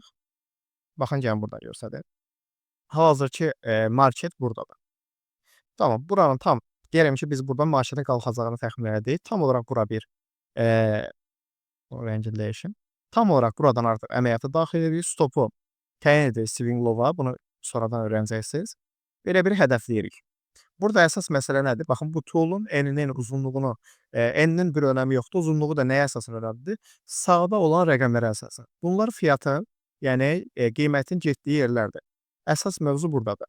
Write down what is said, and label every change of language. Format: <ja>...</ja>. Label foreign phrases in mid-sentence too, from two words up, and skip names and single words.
<az>Baxın, gəlin burada göstərir. Hal-hazırki market buradadır. Tamam, buranın tam deyirəm ki, biz buradan marketin qalxacağını təxmin edirik. Tam olaraq bura bir rəngini dəyişim. Tam olaraq buradan artıq əməliyyatı daxil edirik. Stopu təyin edirik</az> <en>swing low-a.</en> <az>Bunu sonradan öyrənəcəksiniz. Belə bir hədəfləyirik. Burada əsas məsələ nədir? Baxın, bu tool'un eninin uzunluğunu, eninin bir önəmi yoxdur. Uzunluğu da nəyə əsasən önəmlidir? Sağda olan rəqəmlərə əsasən. Bunlar fiyatın Yəni qiymətin getdiyi yerlərdir. Əsas mövzu burdadır.</az>